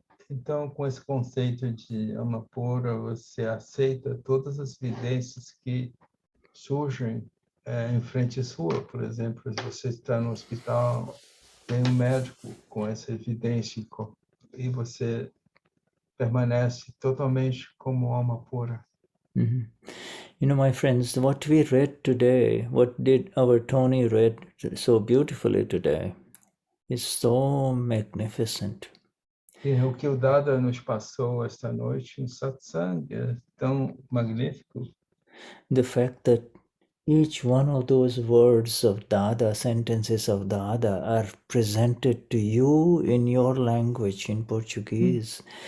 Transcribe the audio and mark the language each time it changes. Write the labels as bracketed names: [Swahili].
[Portuguese] Então, com esse conceito de Amapura, você aceita todas as evidências que surgem em frente sua. Por exemplo, se você está no hospital, tem um médico com essa evidência e você permanece totalmente como Amapura. [English] My friends, what we read today, what did our Tony read so beautifully today, is so magnificent. [Portuguese] E o que o Dada nos passou esta noite em satsang é tão magnífico. [English] The fact that each one of those words of Dada, sentences of Dada, are presented to you in your language, in Portuguese.